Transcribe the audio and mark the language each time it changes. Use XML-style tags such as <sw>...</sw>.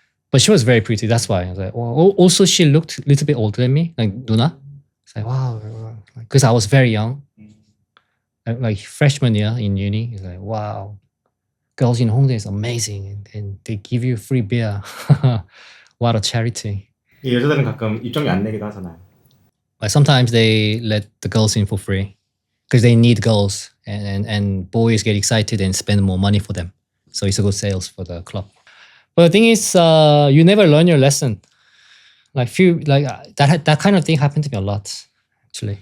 <en>But she was very pretty, that's why. I was like, wow. Also, she looked a little bit older than me, like Nuna. It's like, wow. Because I was very young. Like freshman year in uni. It's like, wow. Girls in Hongdae is amazing. And they give you free beer. What a charity.</en> <ko>여자들은 가끔 입장료 안 내기도 하잖아요.</ko> <en>Like sometimes they let the girls in for free because they need girls, and boys get excited and spend more money for them. So it's a good sales for the club. But the thing is, you never learn your lesson. Like that kind of thing happened to me a lot, actually.</en>